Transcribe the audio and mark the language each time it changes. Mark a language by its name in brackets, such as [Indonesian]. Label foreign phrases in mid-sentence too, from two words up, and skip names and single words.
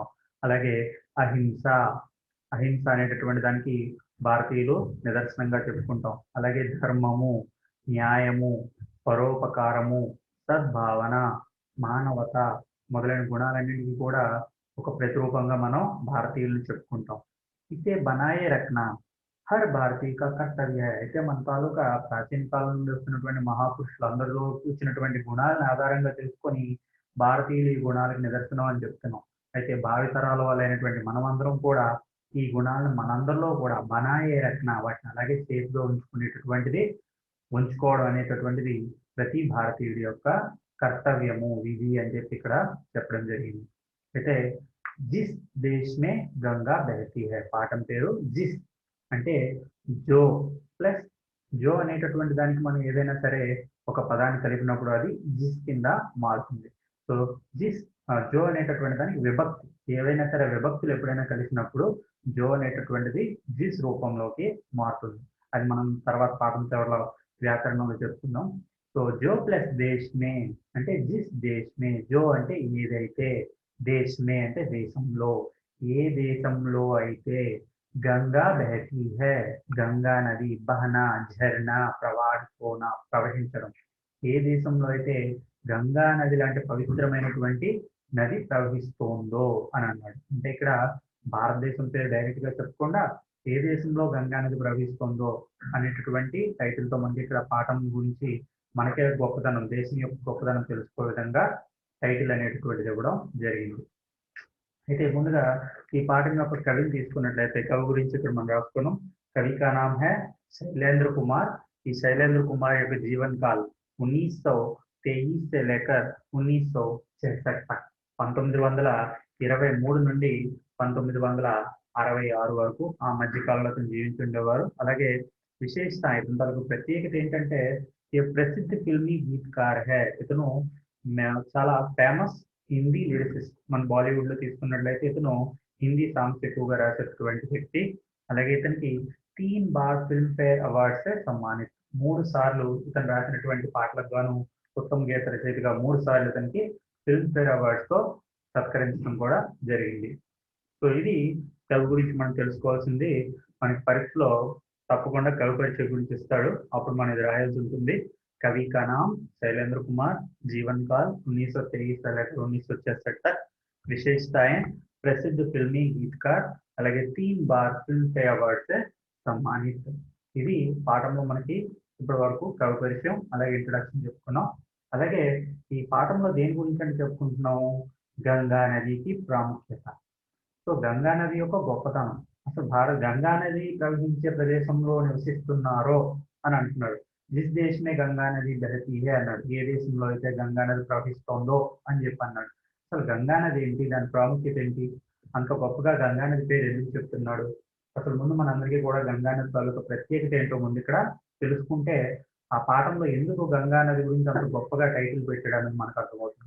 [Telugu] అలాగే అహింస, అహింస అనేటటువంటి దానికి భారతీయులు నిదర్శనంగా చెప్పుకుంటాం. అలాగే ధర్మము, న్యాయము, పరోపకారము, సద్భావన, మానవత మొదలైన గుణాలన్నింటికి కూడా ఒక ప్రతిరూపంగా మనం భారతీయులను చెప్పుకుంటాం. [Hindi] इते बनाये रखना हर भारतीय का कर्तव्य है. [Telugu] అయితే మన తాలూకా ప్రాచీన కాలం నుండి వస్తున్నటువంటి మహాపురుషులు అందరిలో చూసినటువంటి గుణాలను ఆధారంగా తెలుసుకొని భారతీయులు ఈ గుణాలకు నిదర్శనం అని చెప్తున్నాం. అయితే భావితరాల వాళ్ళైనటువంటి మనమందరం కూడా ఈ గుణాలను మనందరిలో కూడా [Hindi] बनाये रखना, [Telugu] వాటిని అలాగే సేఫ్ గా ఉంచుకునేటటువంటిది, ఉంచుకోవడం అనేటటువంటిది ప్రతి భారతీయుడి యొక్క కర్తవ్యము, విధి అని చెప్పి ఇక్కడ చెప్పడం జరిగింది. [Hindi] అయితే जिस देश में गंगा बहती है, [Telugu] పాఠం పేరు జిస్ అంటే జో ప్లస్ జో అనేటటువంటి దానికి మనం ఏదైనా సరే ఒక పదాన్ని కలిపినప్పుడు అది జిస్ కింద మారుతుంది. సో జిస్ జో అనేటటువంటి దానికి విభక్తి, ఏవైనా సరే విభక్తులు ఎప్పుడైనా కలిసినప్పుడు జో అనేటటువంటిది జిస్ రూపంలోకి మారుతుంది. అది మనం తర్వాత పాఠం చివరిలో వ్యాకరణంలో చెప్పుకుందాం. సో జో ప్లస్ [Hindi] देश में [Telugu] అంటే [Hindi] जिस देश में, [Telugu] జో అంటే ఏదైతే, [Hindi] देश में [Telugu] అంటే దేశంలో, ఏ దేశంలో అయితే [Hindi] गंगा बहती है, [Telugu] గంగా నది, [Hindi] बहना झरना प्रवाह होना [Telugu] ప్రవహించడం, ఏ దేశంలో అయితే గంగా నది లాంటి పవిత్రమైనటువంటి నది ప్రవహిస్తోందో అని అన్నాడు. అంటే ఇక్కడ భారతదేశం పేరు డైరెక్ట్ గా చెప్పకుండా ఏ దేశంలో గంగా నది ప్రవహిస్తోందో అనేటటువంటి టైటిల్ తో మనకి ఇక్కడ పాఠం గురించి మనకే గొప్పతనం, దేశం యొక్క గొప్పతనం తెలుసుకో విధంగా టైటిల్ అనేటటువంటిది ఇవ్వడం జరిగింది. అయితే ముందుగా ఈ పాఠం యొక్క కవిని తీసుకున్నట్లయితే, కవి గురించి ఇక్కడ మనం రాసుకున్నాం. [Hindi] कवि का नाम है [Telugu] శైలేంద్ర కుమార్. ఈ శైలేంద్ర కుమార్ యొక్క [Hindi] जीवन काल 1923 से लेकर 1966 तक, [Telugu] 1923 నుండి 1966 వరకు ఆ మధ్య కాలంలో అతను జీవించి ఉండేవారు. అలాగే విశేషత, ఇతని తాలూకు ప్రత్యేకత ఏంటంటే ఈ [Hindi] प्रसिद्ध फ़िल्मी गीतकार है. [Telugu] ఇతను చాలా [English] famous Hindi lyricist. [Telugu] మన బాలీవుడ్ లో తీసుకున్నట్లయితే ఇతను [English] Hindi songs [Telugu] ఎక్కువగా రాసేటటువంటి వ్యక్తి. అలాగే ఇతనికి [Hindi] 3 बार फ़िल्मफ़ेयर अवार्ड्स सम्मानित. [Telugu] 3 సార్లు ఇతను రాసినటువంటి పాటలకు గాను ఉత్తమ గీత రచయితగా 3 సార్లు ఇతనికి ఫిల్మ్ ఫేర్ అవార్డ్స్ తో సత్కరించడం కూడా జరిగింది. సో ఇది కవి గురించి మనం తెలుసుకోవాల్సింది. మనకి పరీక్షలో తప్పకుండా కవి పరీక్ష గురించి ఇస్తాడు, అప్పుడు మనం ఇది రాయాల్సి ఉంటుంది. [Hindi] कवि का नाम शैलेंद्र कुमार, जीवन काल 1923 से लेकर 1966 तक, विशेषताएं प्रसिद्ध फिल्मी गीतकार, [Telugu] అలాగే [Hindi] 3 बार फ़िल्मफ़ेयर अवार्ड्स सम्मानित. [Telugu] ఇది పాఠంలో మనకి ఇప్పటి వరకు కవి పరిచయం అలాగే ఇంట్రడక్షన్ చెప్పుకున్నాం. అలాగే ఈ పాఠంలో దేని గురించి అని చెప్పుకుంటున్నాం, గంగా నదికి ప్రాముఖ్యత. సో గంగా నది యొక్క గొప్పతనం, అసలు గంగా నది ప్రవహించే ప్రదేశంలో నివసిస్తున్నారో అని అంటున్నాడు. [Hindi] जिस देश में गंगा नदी बहती है [Telugu] అన్నాడు, ఏ దేశంలో అయితే గంగా నది ప్రవహిస్తోందో అని చెప్పి అన్నాడు. అసలు గంగా నది ఏంటి, దాని ప్రాముఖ్యత ఏంటి, అంత గొప్పగా గంగా నది పేరు ఎందుకు చెప్తున్నాడు, అసలు ముందు మనందరికీ కూడా గంగా నది తాలూకా ప్రత్యేకత ఏంటో ముందు ఇక్కడ తెలుసుకుంటే ఆ పాఠంలో ఎందుకు గంగా నది గురించి అంత గొప్పగా టైటిల్ పెట్టడానికి మనకు అర్థమవుతుంది.